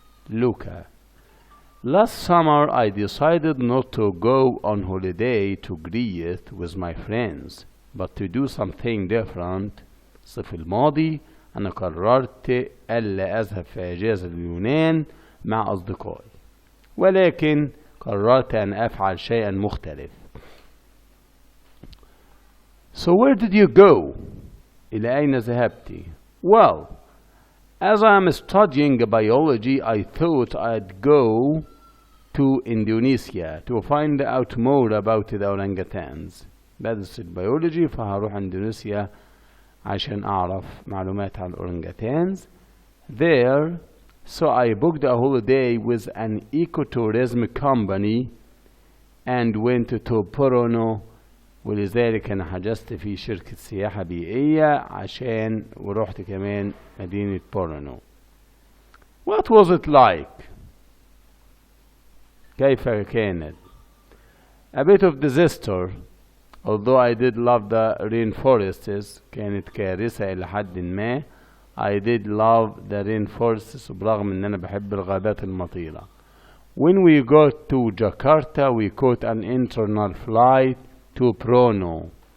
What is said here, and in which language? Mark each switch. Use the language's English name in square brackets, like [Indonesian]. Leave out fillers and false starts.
[English] Luca: last summer I decided not to go on holiday to Greece with my friends, but to do something different. [Arabic] الصيف الماضي أنا قررت ألا أذهب في أجازة اليونان مع أصدقائي، ولكن قررت أن أفعل شيئا مختلف. [English] So where did you go? [Arabic] إلى أين ذهبت؟ [English] Well, as I am studying biology, I thought I'd go to Indonesia to find out more about the orangutans. [Arabic] بدرس البيولوجي فهروح إندونيسيا عشان أعرف معلومات عن الأورانجاتانز. [English] There, so I booked a holiday with an ecotourism company and went to Porono. [Arabic] ولذلك أنا حجزت في شركة سياحة بيئية ورحت كمان مدينة بورونو. [English] What was it like? [Arabic] كيف كانت؟ [English] A bit of disaster. Although I did love the rainforests, [Arabic] كانت كارثة إلى حد ما. [English] I did love the rainforests [Arabic] وبرغم إن أنا بحب الغابات المطيرة. [English] When we got to Jakarta, we caught an internal flight to Prono.